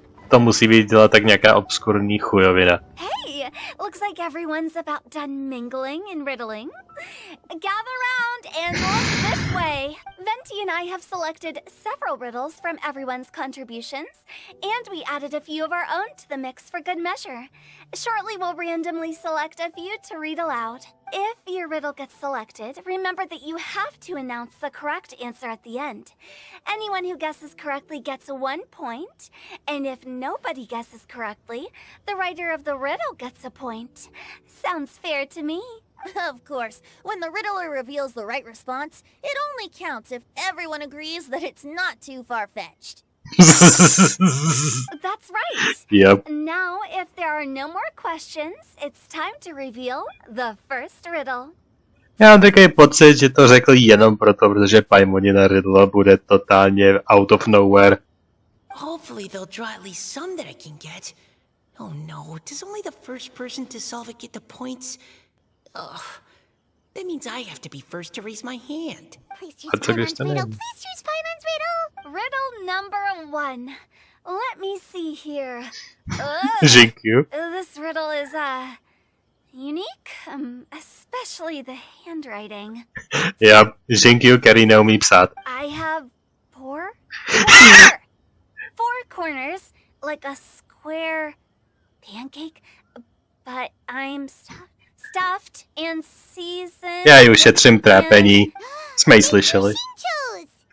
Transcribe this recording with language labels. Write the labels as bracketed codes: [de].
[cs] To musí být dělat tak nějaká obskurní chujovina. [en] Hey, looks like everyone's about done mingling and riddling. Gather round and look this way. Venti and I have selected several riddles from everyone's contributions, and we added a few of our own to the mix for good measure. Shortly, we'll randomly select a few to read aloud. If your riddle gets selected, remember that you have to announce the correct answer at the end. Anyone who guesses correctly gets 1 point, and if nobody guesses correctly, the writer of the riddle gets a point. Sounds fair to me. Of course, when the riddler reveals the right response, it only counts if everyone agrees that it's not too far-fetched. That's right. Yep. Now, if there are no more questions, it's time to reveal the first riddle. [cs] Já mám takový pocit, že to řekl jenom proto, protože Paimonina riddle bude totálně [en] out of nowhere. Hopefully they'll draw at least some that I can get. Oh no, does only the first person to solve it get the points? Ugh. That means I have to be first to raise my hand. Please choose That's a good Paimon's riddle. name. Please choose Paimon's riddle. Riddle number 1. Let me see here. Thank you. This riddle is, unique, especially the handwriting. Yep, thank you, [cs] který neumí psát. [en] I have 4 corners, like a square pancake, but I'm stuffed and seasoned. [cs] Já ji ušetřím trápení. Jsme ji slyšeli. [en] Chose.